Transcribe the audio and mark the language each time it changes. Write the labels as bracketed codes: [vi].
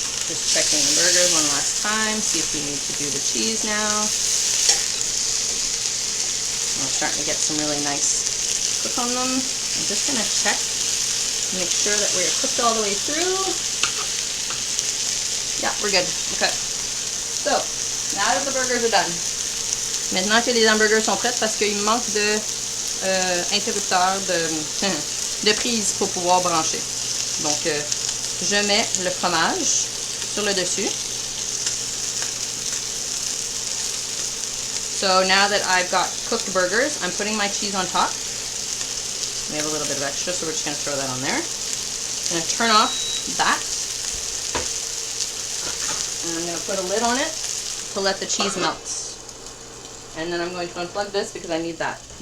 [en] Just checking the burgers one last time, see if we need to do the cheese now. We're starting to get some really nice cook on them. I'm just going to check, make sure that we're cooked all the way through. Yeah, we're good. Okay. So, now that the burgers are done, [fr] maintenant que les hamburgers sont prêts, parce qu'il manque de interrupteurs, de prise pour pouvoir brancher. Donc, je mets le fromage sur le dessus. [en] So now that I've got cooked burgers, I'm putting my cheese on top. We have a little bit of extra, so we're just going to throw that on there. I'm going to turn off that. And I'm going to put a lid on it to let the cheese melt. And then I'm going to unplug this because I need that.